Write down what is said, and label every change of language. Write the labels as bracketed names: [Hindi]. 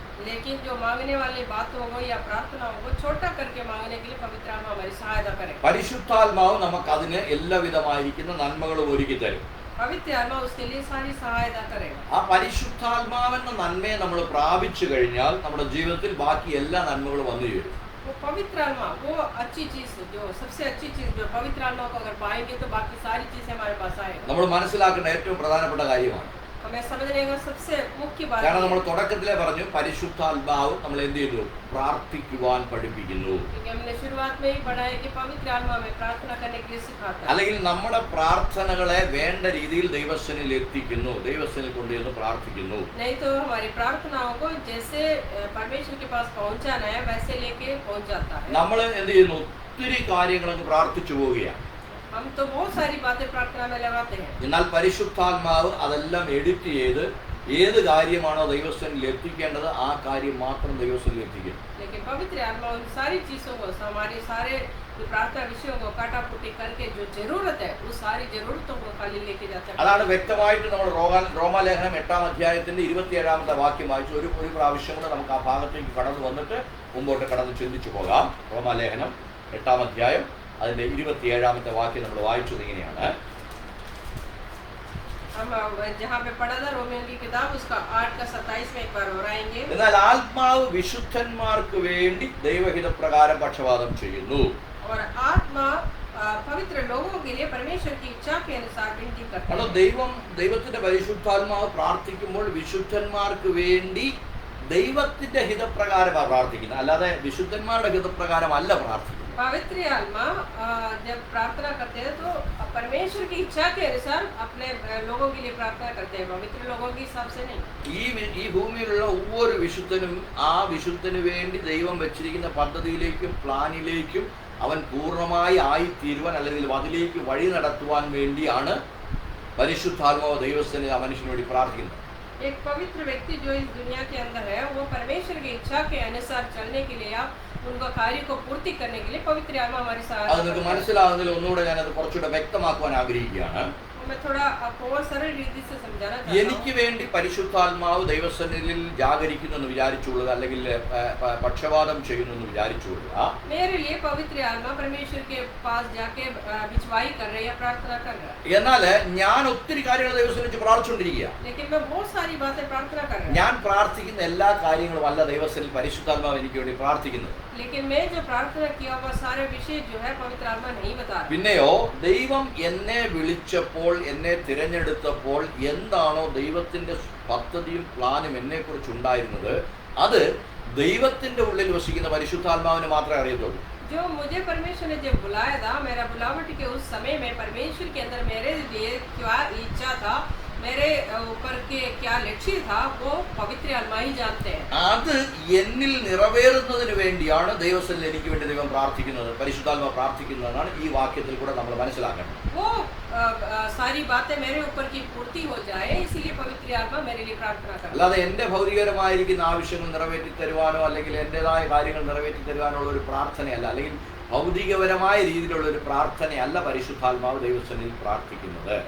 [Hindi] लेकिन जो मांगने वाली बातों को या प्रार्थनाओं को छोटा करके मांगने के लिए पवित्र आत्मा हमारी सहायता करे। [Malayalam] പരിശുദ്ധാത്മാവ് നമുക്ക് അതിന് എല്ലാവിധമായിരിക്കുന്ന നന്മകളും ഒരുക്കി തരും. [Hindi] पवित्र आत्मा उसके लिए सारी सहायता करेगा। [Malayalam] ആ പരിശുദ്ധാത്മാവെന്ന നന്മയെ നമ്മൾ പ്രാപിച്ചു കഴിഞ്ഞാൽ നമ്മുടെ ജീവിതത്തിൽ ബാക്കി എല്ലാ നന്മകളും വന്നു ചേരും. [Hindi] वो पवित्र आत्मा वो अच्छी चीज, जो सबसे अच्छी चीज, जो पवित्र आत्मा को अगर पाएंगे तो बाकी सारी चीजें हमारे पास आएगा। [Malayalam] നമ്മൾ മനസ്സിലാക്കേണ്ട ഏറ്റവും പ്രധാനപ്പെട്ട കാര്യമാണ്. [Hindi] हमें समझने का सबसे मुख्य बात [Malayalam] കാരണം നമ്മൾ [Hindi] है, [Malayalam] തുടക്കത്തിലേ പറഞ്ഞു പരിശുദ്ധാത്മാവ് നമ്മൾ എന്ത് ചെയ്തു, പ്രാർത്ഥിക്കുവാൻ പഠിപ്പിക്കുന്നു. [Hindi] क्योंकि हमने शुरुआत में ही पढ़ा है कि पवित्र आत्मा में प्रार्थना करने के लिए सिखाता है। [Malayalam] അല്ലെങ്കിൽ നമ്മുടെ പ്രാർത്ഥനകളെ വേണ്ട രീതിയിൽ ദൈവസനിൽ എത്തിക്കുന്നു, ദൈവസനിൽ കൊണ്ടുവന്ന് പ്രാർത്ഥിക്കുന്നു. [Hindi] नहीं तो हमारी प्रार्थनाओं को जैसे परमेश्वर के पास पहुंचाना है वैसे लेके पहुंच जाता है। [Malayalam] നമ്മൾ എന്ത് ചെയ്യുന്നു, ഒത്തിരി കാര്യങ്ങളൊക്കെ പ്രാർത്ഥിച്ചു പോവുകയാണ്. [Hindi] हम तो बहुत सारी बातें प्रार्थना में लगाते हैं, [Malayalam] എന്നാൽ പരിശുദ്ധാത്മാവ് അതെല്ലാം എഡിറ്റ് ചെയ്ത് ഏത് കാര്യമാണോ ദൈവസ്ഥനിൽ എത്തിക്കേണ്ടത് ആ കാര്യം മാത്രം ദൈവസ്ഥനിൽ എത്തിക്കും. [Hindi] लेकिन पवित्र आत्मा उन सारी चीजों को, हमारे सारे जो प्रार्थना विषयों को काटापुटी करके जो जरूरत है उस सारी जरूरतों को खाली लेके जाता है। [Malayalam] അതാണ് വ്യക്തമായിട്ട് നമ്മൾ റോമാലേഖനം 8-ാം അധ്യായത്തിന്റെ 27-ാമത്തെ വാക്യം വായിച്ചു. ഒരു പ്രാവശ്യം കൂടെ നമുക്ക് ആ ഭാഗത്തേക്ക് കടന്നു വന്നിട്ട് മുമ്പോട്ട് കടന്ന് ചിന്തിച്ചു പോകാം. റോമാലേഖനം 8-ാം അധ്യായം അതിന്റെ 27-ാമത്തെ വാക്യം നമ്മൾ വായിച്ചത് ഇങ്ങനെയാണ്. [Hindi] हम जहाँ पे पढ़ा था रोमियो की किताब उसका 8 का 27 में एक बार और आएंगे। [Malayalam] എന്നാൽ ആത്മാവ് വിശുദ്ധന്മാർക്ക് വേണ്ടി ദൈവഹിതപ്രകാരം പക്ഷപാതം ചെയ്യുന്നു. [Hindi] और आत्मा पवित्र लोगों के लिए परमेश्वर की इच्छा के अनुसार विनती करता [Malayalam] കാരണം [Hindi] है। [Malayalam] ദൈവത്തിന്റെ പരിശുദ്ധാത്മാവ് പ്രാർത്ഥിക്കുമ്പോൾ വിശുദ്ധന്മാർക്ക് വേണ്ടി ദൈവത്തിന്റെ ഹിതപ്രകാരമാണ് പ്രാർത്ഥിക്കുന്നത്, അല്ലാതെ വിശുദ്ധന്മാരുടെ ഹിതപ്രകാരം അല്ല പ്രാർത്ഥിക്കുന്നത്. [Hindi] पवित्र आत्मा जब प्रार्थना करते हैं तो परमेश्वर की इच्छा के अनुसार अपने लोगों के लिए प्रार्थना करते हैं, पवित्र लोगों के हिसाब से नहीं। [Malayalam] ഈ ഭൂമിയിലുള്ള ഒവ്വൊരു വിശുദ്ധനും ആ വിശുദ്ധന് വേണ്ടി ദൈവം വെച്ചിരിക്കുന്ന പദ്ധതിയിലേക്കും പ്ലാനിലേക്കും അവൻ പൂർണ്ണമായി ആയിത്തീരുവാൻ അല്ലെങ്കിൽ അതിലേക്ക് വഴി നടത്തുവാൻ വേണ്ടിയാണ് പരിശുദ്ധാത്മാവ് ദൈവസ്ഥനെ ആ മനുഷ്യന് വേണ്ടി പ്രാർത്ഥിക്കുന്നത്. [Hindi] एक पवित्र व्यक्ति जो इस दुनिया के अंदर है वो परमेश्वर की इच्छा के अनुसार चलने के लिए या उनका कार्य को पूर्ति करने के लिए पवित्र आत्मा हमारी [Malayalam] അത് [Hindi] सहायता [Malayalam] നിങ്ങൾക്ക് [Hindi] करता है। [Malayalam] മനസ്സിലാകുന്നതിൽ ഒന്നുകൂടെ ഞാനത് കുറച്ചുകൂടെ വ്യക്തമാക്കുവാൻ ആഗ്രഹിക്കുകയാണ്. [Hindi] मैं थोड़ा आपको और सरल रीति से समझाना [Malayalam] എനിക്ക് [Hindi] चाहता हूँ। [Malayalam] വേണ്ടി പരിശുദ്ധാത്മാവ് ദൈവസന്നിധിയിൽ ജാഗരിക്കുന്നു എന്ന് വിചാരിച്ചുകൊള്ളുക, അല്ലെങ്കിൽ പക്ഷപാതം ചെയ്യുന്നു എന്ന് വിചാരിച്ചുകൊള്ളുക. [Hindi] मेरे लिए पवित्र आत्मा परमेश्वर के पास जाके बिचवाई कर रहे या प्रार्थना कर रहा है, [Malayalam] എന്നാൽ ഞാൻ ഒത്തിരി കാര്യങ്ങൾ ദൈവസന്നിധി വെച്ച് പ്രാർത്ഥിച്ചുകൊണ്ടിരിക്കുക. [Hindi] लेकिन मैं बहुत सारी बातें प्रार्थना कर रहा [Malayalam] ഞാൻ പ്രാർത്ഥിക്കുന്ന എല്ലാ കാര്യങ്ങളും അല്ല ദൈവസന്നിധിയിൽ പരിശുദ്ധാത്മാവ് എനിക്ക് വേണ്ടി പ്രാർത്ഥിക്കുന്നത്. [Hindi] हूँ, लेकिन मैं जो प्रार्थना किया हुआ सारे विषय जो है पवित्र आत्मा नहीं बता रहा। [Malayalam] പിന്നെയോ ദൈവം എന്നെ വിളിച്ചപ്പോൾ, എന്നെ തിരഞ്ഞെടുത്തപ്പോൾ എന്താണോ ദൈവത്തിന്റെ പദ്ധതിയും പ്ലാനും എന്നെ കുറിച്ച് ഉണ്ടായിരുന്നത് അത് ദൈവത്തിന്റെ ഉള്ളിൽ വസിക്കുന്ന പരിശുദ്ധാത്മാവിന് മാത്രമേ അറിയത്തുള്ളൂ. [Hindi] जो मुझे परमेश्वर ने जब बुलाया था, मेरा बुलावट के उस समय में परमेश्वर के अंदर मेरे लिए क्या इच्छा था, मेरे ऊपर के क्या लक्ष्य था, वो पवित्र आत्मा ही जानते हैं। [Malayalam] അത് എന്നിൽ നിറവേറുന്നതിന് വേണ്ടിയാണ് ദൈവസന്നിധിയിൽ എനിക്ക് വേണ്ടി ദൈവം പ്രാർത്ഥിക്കുന്നത്, പരിശുദ്ധാത്മാവ് പ്രാർത്ഥിക്കുന്നതെന്നാണ് ഈ വാക്യത്തിൽ കൂടെ നമ്മൾ മനസ്സിലാക്കേണ്ടത്. [Hindi] वो सारी बातें मेरे ऊपर की पूर्ति हो जाए इसीलिए पवित्र आत्मा मेरे लिए प्रार्थना करता है। [Malayalam] അല്ലാതെ എൻ്റെ ഭൗതികപരമായിരിക്കുന്ന ആവശ്യങ്ങൾ നിറവേറ്റി തരുവാനോ അല്ലെങ്കിൽ എൻ്റെതായ കാര്യങ്ങൾ നിറവേറ്റി തരുവാനോ ഉള്ള ഒരു പ്രാർത്ഥനയല്ല, അല്ലെങ്കിൽ ഭൗതികപരമായ രീതിയിലുള്ള ഒരു പ്രാർത്ഥനയല്ല പരിശുദ്ധാത്മാവ് ദൈവസന്നിധിയിൽ പ്രാർത്ഥിക്കുന്നത്.